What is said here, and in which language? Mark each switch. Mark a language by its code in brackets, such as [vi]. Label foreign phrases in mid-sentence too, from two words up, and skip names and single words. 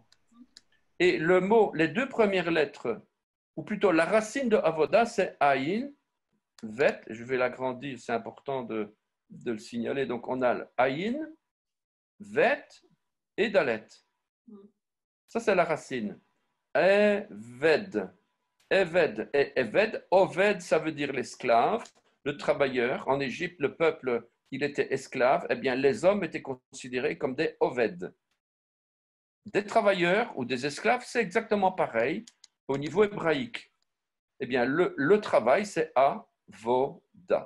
[fr] Et le mot, les deux premières lettres, ou plutôt la racine de avoda, c'est [he] עין בית. [fr] Je vais l'agrandir, c'est important de le signaler. Donc, on a [he] עין בית [fr] et dalet. Ça, c'est la racine. Eved. Eved et Eved. Oved, ça veut dire l'esclave, le travailleur. En Égypte, le peuple, il était esclave. Eh bien, les hommes étaient considérés comme des Oved. Des travailleurs ou des esclaves, c'est exactement pareil au niveau hébraïque. Eh bien, le travail, c'est avoda.